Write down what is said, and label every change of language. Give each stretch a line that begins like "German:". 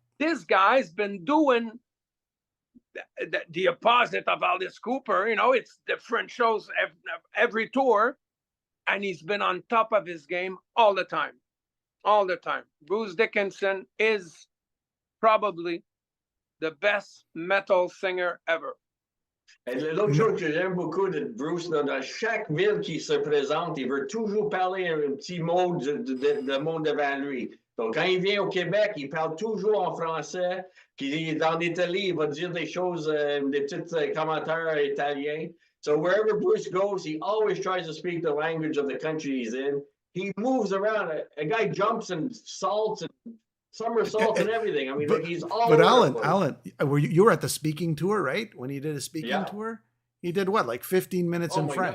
English: This guy's been doing the opposite of Alice Cooper. It's different shows every tour. And he's been on top of his game all the time. Bruce Dickinson is probably the best metal singer ever.
French: Et l'autre chose que j'aime beaucoup de Bruce, dans chaque ville qui se présente, il veut toujours parler un petit mot de monde devant lui. Donc, quand il vient au Québec, il parle toujours en français. Puis, dans l'Italie, il va dire des choses, des petits commentaires italiens.
English: So, wherever Bruce goes, he always tries to speak the language of the country he's in. He moves around. A guy jumps and salts and somersaults and everything. I mean, he's all. But Alan, you were at the speaking tour, right? When he did a speaking tour, he did what, like 15 minutes in French?